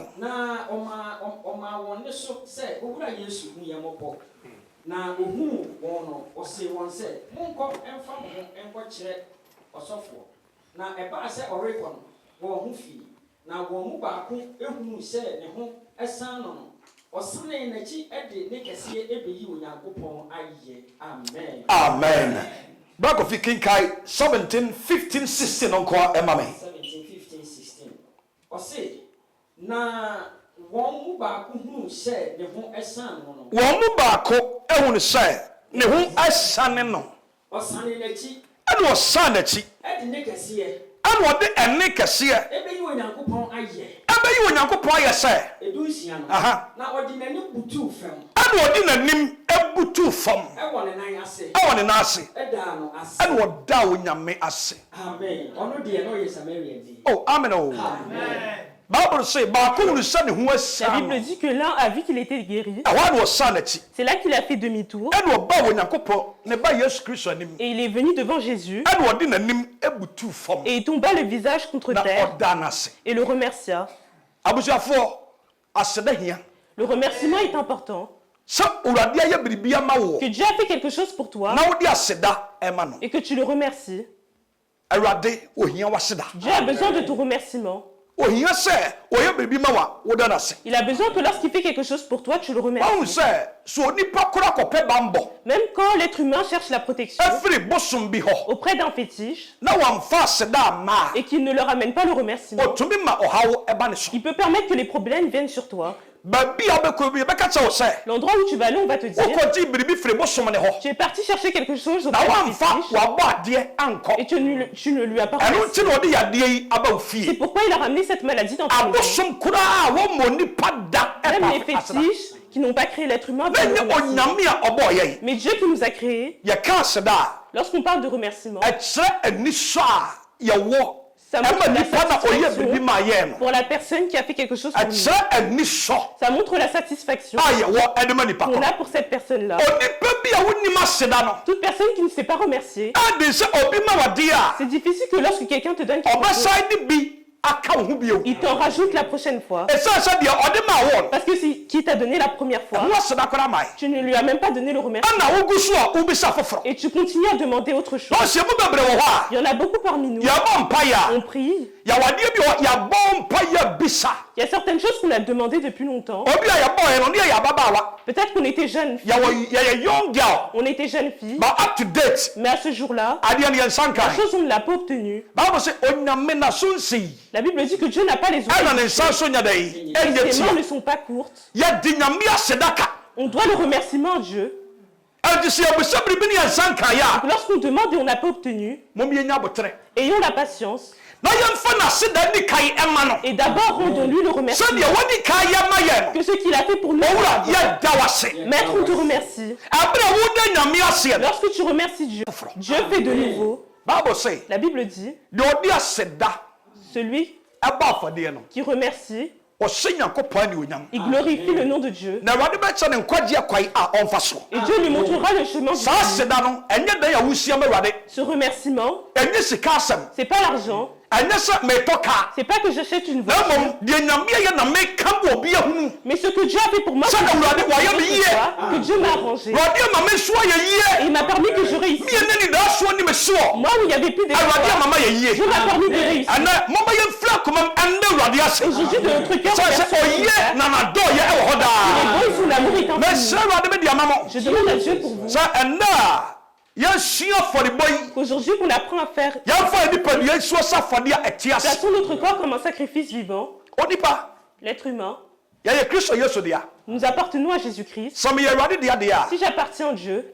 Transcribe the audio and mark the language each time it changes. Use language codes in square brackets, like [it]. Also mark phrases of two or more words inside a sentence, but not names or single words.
[ak] na ɔma wɔn ne so sɛ owura Yesu hu yɛn mmɔbɔ na ohuu wɔn no ɔse wɔn sɛ monkɔ ɛmfa mo ho ɛnkɔkyerɛ ɔsɔfoɔ na ɛbaa sɛ ɔrekɔ no wɔn ho fii na wɔn mu baako ehunu sɛ ne ho ɛsan no no ɔsane n'akyi ɛde ne kɛseɛ ɛbɛyi Onyankopɔn ayɛ. Amen. Amen. [en] Back of [ak] Kinkai 17, 15, 16 on kwa emame. 17, 15, 16. Ɔse na wɔn mu baako hunu sɛ ne ho ɛsan no no. Wɔn mu baako ehunu sɛ ne ho ɛsane no. Ɔsane n'akyi. Ɛna ɔsan n'akyi. Ɛde ne kɛseɛ. Ɛna ɔde ɛne kɛseɛ. Ɛbɛyi Onyankopɔn ayɛ. Ɛbɛyi Onyankopɔn ayɛ sɛ. Edu nsia no. Aha. Na ɔde n'anim butu fam. Ɛna ɔde n'anim ebutu fam. Ɛwɔ ne nan ase. Ɛwɔ ne nan ase. Ɛda no ase. Ɛna ɔda Onyame ase. Amen. Ɔno deɛ no yɛ Samaria di. Oh, amen. Oh. Amen. [en] Bible say [ak] baako hunu sɛ ne ho [fr] La [ak] ɛsan. [fr] Bible dit que l'un a vu qu'il était guéri. [ak] Ɛhɔ na ɔsan n'akyi. [fr] C'est là qu'il a fait demi-tour. [ak] Ɛna ɔba Onyankopɔn ne ba Yesu Kristo anim. [fr] Et il est venu devant Jésus. [ak] Ɛna ɔde n'anim ebutu fam. [fr] Et il tomba le visage contre [ak] Na [fr] terre [ak] ɔda n'ase. [fr] et le remercia. [ak] Abusuafoɔ aseda hia. [fr] Le remerciement est important. [ak] Sɛ Awurade ayɛ biribi ama wo. [fr] Que Dieu a fait quelque chose pour toi [ak] Na wode aseda ɛma no. [fr] et que tu le remercies. [ak] Awurade ohia waseda. [fr] Dieu a besoin de ton remerciement. [ak] Ohia sɛ ɔyɛ biribi ma wa woda n'ase. [fr] Il a besoin que lorsqu'il fait quelque chose pour toi, tu le [ak] Wahu [fr] remercies. [ak] sɛ so onipa kora kɔpɛ bambɔ. [fr] Même quand l'être humain cherche la protection [ak] Ɛfiri bosom bi hɔ. [fr] auprès d'un fétiche [ak] Na wamfa aseda ama. [fr] et qu'il ne leur amène pas le remerciement, [ak] Otumi ma ɔhaw ɛba ne so. [fr] il peut permettre que les problèmes viennent sur toi. [ak] Baabi a wobɛkɔ bi yɛbɛka kyerɛ wo sɛ. [fr] L'endroit où tu vas aller, on va te dire, [ak] Wokɔgye biribi firi bosom ne hɔ. [fr] tu es parti chercher quelque chose [ak] Na [fr] auprès d'un [ak] wamfa [fr] fétiche [ak] wabɔ adeɛ ankɔ. [fr] et tu ne lui as pas [ak] Ɛno [fr] remercié. [ak] nti na ɔde yadeɛ yi aba wo [fr] C'est [ak] fie. [fr] pourquoi il a ramené cette maladie dans ton maison. [ak] Abosom koraa a wɔmmɔ nipa da [fr] Même les [ak] ɛba aseda. [fr] fétiches qui n'ont pas créé l'être humain, [ak] Na [fr] viennent le [ak] nyɛ [fr] remercier. [ak] Onyame a ɔbɔɔ yɛn. [fr] Mais Dieu qui nous a créés, [ak] Yɛka aseda a. [fr] lorsqu'on parle de remerciement, [ak] Ɛkyerɛ anisɔ a yɛwɔ [fr] ça montre [ak] ɛma [fr] la [ak] nipa na ɔyɛ biribi [fr] satisfaction [ak] ma yɛn no. [fr] pour la personne qui a fait quelque chose pour nous. [ak] Ɛkyerɛ anisɔ [fr] Ça montre la satisfaction [ak] a yɛwɔ ɛde ma nipa [fr] qu'on [ak] kɔ. a [fr] pour cette personne-là. [ak] Onipa bi a wonim aseda no. [fr] Toute personne qui ne s'est pas remerciée, [ak] Ade sɛ obi ma wadeɛ a. [fr] c'est difficile que lorsque quelqu'un te donne quelque chose, [ak] Ɔbɛsan de bi aka wo ho bio. [fr] il t'en rajoute la prochaine fois. [ak] Ɛsiane sɛ deɛ ɔde ma wo no. [fr] Parce que si qui t'a donné la première fois, [ak] Ɛho aseda koraa ma yɛ. [fr] tu ne lui as même pas donné le remerciement. [ak] Ɛna wogu so a wobisa foforɔ. [fr] Et tu continues à demander autre chose. [ak] Na ɔhyɛ mu bebree wɔ hɔ a. [fr] Il y en a beaucoup parmi nous. [ak] Yɛbɔ mpaeɛ a. [fr] On prie. [ak] Yɛwadeɛ bi wɔ yɛbɔ mpaeɛ bisa. [fr] Il y a certaines choses qu'on a demandé depuis longtemps. [ak] Obi a yɛbɔɔɛ no ne yɛ ababaawa. [fr] Peut-être qu'on était jeune fille, [ak] Yɛyɛ [en] young girl. [fr] on était jeune fille, [en] But up to date. [fr] mais à ce jour-là, [ak] Adeɛ no yɛnsa [fr] la [ak] nkae. [fr] chose on ne l'a pas obtenue. [ak] Bible sɛ onyame na so nsi. [fr] La Bible dit que Dieu n'a pas les [ak] Ɛna ne [fr] ongles. [ak] nsa so nya dɛ ɛnyɛ [fr] Ses mains ne [ak] tia. [fr] sont pas courtes. [ak] Yɛde nyame aseda ka. [fr] On doit le remerciement à Dieu. [ak] Ɛnti sɛ yɛbisa biribi ne yɛnsa nkaeɛ a. [fr] Lorsqu'on demande et on n'a pas obtenu, [ak] Mom yɛnya abotrɛ. [fr] ayons la patience. [ak] Na yɛmfa n'aseda di kae ɛma no. [fr] Et d'abord, rendons-lui le remerciement. [ak] Sɛdeɛ wɔdi kae yɛma yɛn no. [fr] Que ce qu'il a fait pour nous. [ak] Owura yɛda wase. [fr] Maître, on te remercie. [ak] Ɛberɛ a woda nyame aseɛ no. [fr] Lorsque tu remercies Dieu, Dieu fait de nouveau. [ak] Bible sɛ [fr] La Bible dit, [ak] deɛ ɔde aseda [fr] celui [ak] ɛba afadeɛ no. [fr] qui remercie, Il glorifie le nom de Dieu. [ak] Na Awurade bɛkyɛ ne nkwagye kwai a ɔmfa so. [fr] Et Dieu lui montrera le chemin du [ak] Saa [fr] salut. [ak] seda no ɛnyɛ dan a wusia ma Awurade. [fr] Ce remerciement, [ak] Ɛnyɛ sika asɛm. [fr] c'est pas l'argent. [ak] Ɛnyɛ sɛ metɔ kaa. [fr] C'est pas que j'achète une [ak] Na [fr] voiture. [ak] mmom deɛ Nyame ayɛ na meka ma obi ahunu. [fr] Mais ce que Dieu a fait pour moi, Ça, c'est [ak] Awurade wayɛ me yie. [fr] que Dieu m'a arrangé. [ak] Awurade ama me so ayɛ [fr] Et [ak] yie. [fr] il m'a permis que je réussisse. [ak] Mie ne ni daa soɔ ni me soɔ. [fr] Moi où il n'y avait plus [ak] Awurade [fr] d'espoir, [ak] ama ma yɛ yie. [fr] Dieu m'a permis de réussir. [ak] Ɛnɛ mɔmɔ yɛ mfira kɔmam ɛnɛ Awurade ase. [fr] Aujourd'hui, de notre cœur, [ak] Sɛ sɛ ɔyɛ na n'adɔ yɛ ɛwɔ hɔ [fr] les [ak] daa. [fr] bons son amour est [ak] Mɛ [fr] infini. [ak] sɛ Awurade bɛ di ama mo. [fr] Je demande à Dieu pour vous [ak] Sɛ ɛnɛ a yɛsua afɔrebɔ yi. [fr] qu'aujourd'hui, qu'on apprend à faire, [ak] Yɛmfa nipadua yi soɔ sɛ afɔdeɛ a ɛte ase. [fr] plaçons notre corps comme un sacrifice vivant. [ak] Onipa [fr] L'être humain, [ak] yɛyɛ Kristo Yesu dea. [fr] nous appartenons à Jésus-Christ. [ak] Sɛ meyɛ Awurade dea deɛ a [fr] Si j'appartiens à Dieu,